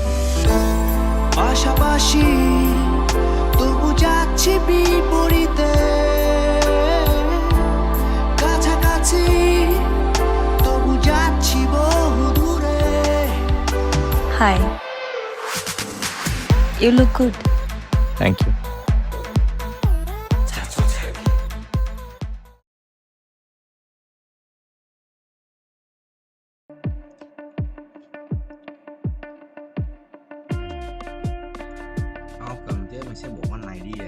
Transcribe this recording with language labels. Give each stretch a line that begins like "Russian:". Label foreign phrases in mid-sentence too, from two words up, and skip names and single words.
Bangla: পাশাপাশি তবু যাচ্ছি বিপরীতে, কাছাকাছি তবু যাচ্ছি বহু দূরে।
English: হাই, You look good. Thank you.
Vietnamese: Không cần chứ, mình sẽ bộ con này đi rồi.